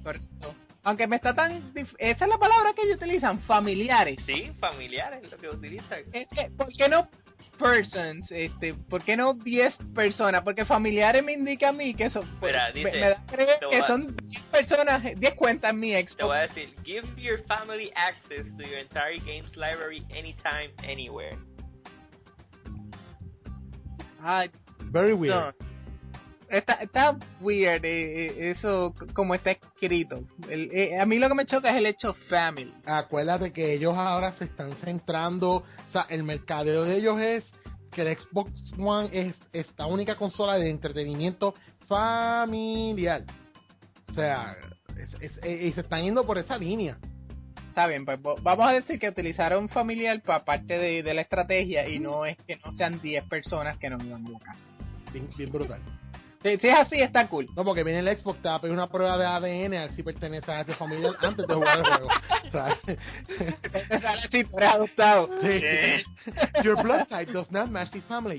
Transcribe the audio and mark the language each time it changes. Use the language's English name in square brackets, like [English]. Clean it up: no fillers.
[Spanish] Correcto. Aunque me está tan... Esa es la palabra que ellos utilizan, familiares. Sí, familiares, lo que utilizan. ¿Por qué no persons? ¿Por qué no 10 personas? Porque familiares me indica a mí que son... Espera, dice... Me da creer que son 10 personas, 10 cuentas en mi Xbox. Te voy a decir, [English] give your family access to your entire games library anytime, anywhere. Very weird. No. [Spanish] Está weird eso como está escrito. A mí lo que me choca es el hecho family. Acuérdate que ellos ahora se están centrando, o sea, el mercadeo de ellos es que el Xbox One es esta única consola de entretenimiento familiar. O sea, y se están yendo por esa línea. Está bien, pues vamos a decir que utilizaron familiar para parte de la estrategia y no es que no sean 10 personas que nos vivan en la casa. Bien brutal. Si es así, está cool. No, porque viene el Xbox, te va a pedir una prueba de ADN a ver si pertenece a ese familiar antes de jugar el juego. ¿Sabes? Sí, pero es adoptado. Sí. [English] Your blood type does not match the family.